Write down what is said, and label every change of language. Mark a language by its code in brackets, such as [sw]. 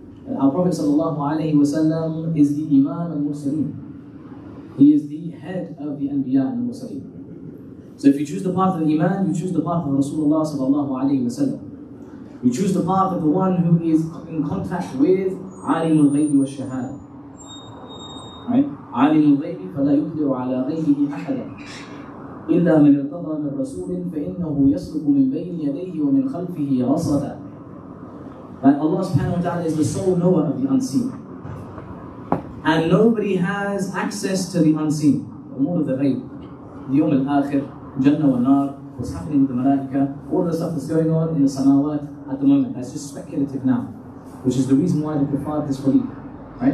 [en] Our Prophet sallallahu alayhi wasallam is the Imam al-Mursaleen. He is the head of the Anbiya and Mursaleen. So if you choose the path of Iman, you choose the path of Rasulullah sallallahu alayhi wasallam. You choose the path of the one who is in contact with Alim al-Ghaybi wa shahada. Right? [ar] Alim al-Ghaybi فَلَا يُقْدِرُ عَلَى غَيْبِهِ أَحَدًا إِلَّا مَنْ ارْتَضَى مِنْ رَسُولٍ فَإِنَّهُ يَسْلُكُ مِنْ بَيْنِ يَدَيْهِ وَمِنْ خَلْفِهِ رَصَدًا. [en] That Allah subhanahu wa ta'ala is the sole knower of the unseen. And nobody has access to the unseen. Umur of the Ghayb, the Yawm al-Akhir, Jannah wa Nar, what's happening with the Malaika, all the stuff that's going on in the Samawat at the moment. That's just speculative now, which is the reason why the kuffar disbelieve. Right?